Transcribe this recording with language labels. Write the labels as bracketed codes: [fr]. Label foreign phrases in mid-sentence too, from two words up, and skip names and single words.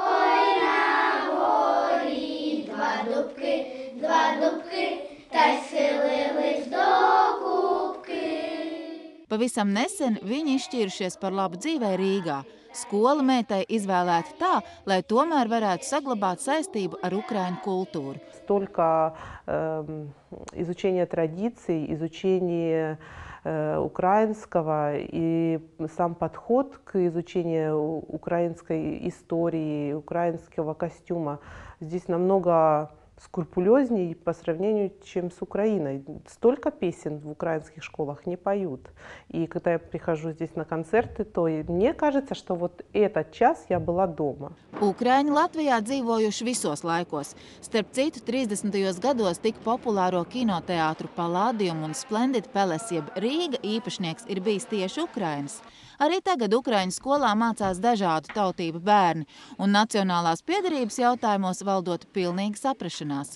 [lv] Pavisam nesen viņi izšķīrušies par labu dzīvē Rīgā. Skola meitai izvēlēta tā, lai tomēr varētu saglabāt saistību ar ukraiņu культуру. [ru] Столько изучения традиций, изучения украинского и сам подход к изучению украинской истории, украинского костюма здесь намного скрупулезнее по сравнению, чем с Украиной. Столько песен в украинских школах не поют. И когда я прихожу здесь на концерты, то мне кажется, что вот этот час я была дома. [lv] Ukraiņi Latvijā dzīvojuši visos laikos. Starp citu, 30. gados tik populāro kinoteātru Palladium un Splendid Palace jeb Rīga īpašnieks ir bijis tieši Ukrainas. Arī tagad Ukraiņu skolā mācās dažādu tautību bērni, un nacionālās piederības jautājumos valdot pilnīga saprašanās.